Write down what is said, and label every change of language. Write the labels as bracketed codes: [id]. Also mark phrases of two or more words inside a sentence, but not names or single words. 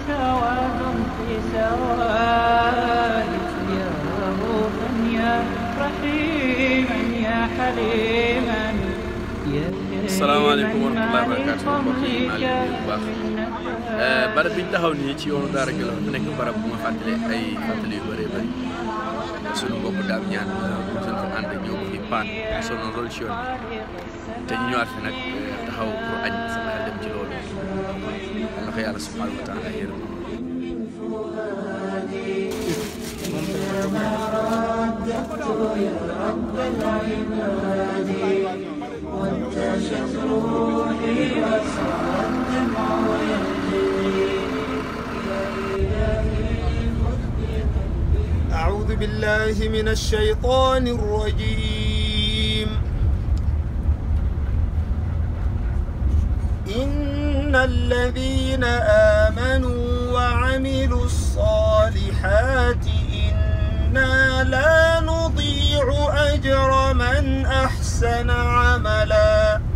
[ar] السلام عليكم ورحمة الله وبركاته [wo] mbokk yi maa leen bu baax barab bi ñu taxaw nii ci yoonu Daara Jolof mu nekk barab bu ma fàttali ay fàttali yu bëree bëri sunu mbokk daam ñaan sunu fa ànd ñëw ko fi paan sonoon loolu ci yoon bi te ñu ñëwaat fi nag taxaw pour añ sama xel dem ci loolu yal na ko yàlla [ar] سبحانه وتعالى [wo] yërëm [ar] وانتشت روحي وصار الدمع يجري أعوذ بالله من الشيطان الرجيم إن الذين آمنوا وعملوا الصالحات إنا لا نضيع أجر من أحسن عملا